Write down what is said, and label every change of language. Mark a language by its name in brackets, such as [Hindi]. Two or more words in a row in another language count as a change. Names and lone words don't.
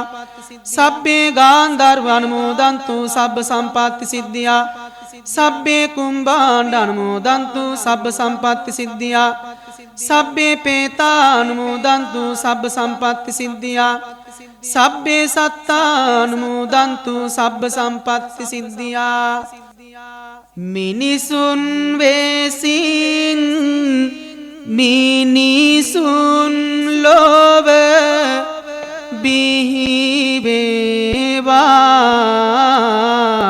[Pali] සබ්බේ ගාන්ධර්වානුමෝදන්තු සබ්බ සම්පත්ති සිද්ධියා. සබ්බේ කුම්භාණ්ඩානුමෝදන්තු සබ්බ සම්පත්ති සිද්ධියා. සබ්බේ පේතානුමෝදන්තු සබ්බ සම්පත්ති සිද්ධියා. සබ්බේ සත්තානුමෝදන්තු සබ්බ සම්පත්ති සිද්ධියා. [Sinhala] මිනිසුන් වෙසින් මිනිසුන් ලොව බිහි වේවා.